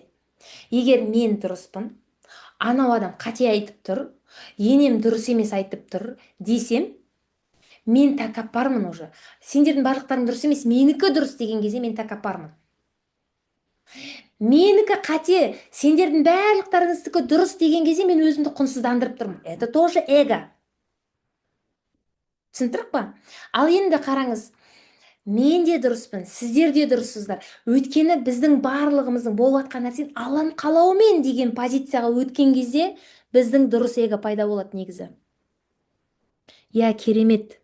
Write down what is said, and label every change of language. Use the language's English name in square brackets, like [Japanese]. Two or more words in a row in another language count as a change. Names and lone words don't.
[Kazakh] Егер мен дұрыспын, анау адам қате айтып тұр, енем дұрыс емес айтып тұр десем, мен тәкаппармын уже. Сендердің барлықтарың дұрыс емес, менікі дұрыс деген кезде мен тәкаппармын. Менікі қате, сендердің барлықтарыңыздікі дұрыс деген кезде мен өзімді құнсыздандырып тұрмын. [Russian] Это тоже эго. [Kazakh] Түсіндіріп па? Ал енді қараңыз, мен де дұрыспын, сіздер де дұрыссыздар. Өйткені біздің барлығымыздың болып жатқан нәрсені Алланың қалауымен деген позицияға өткен кезде біздің дұрыс эго пайда болады негізі. Я, керемет.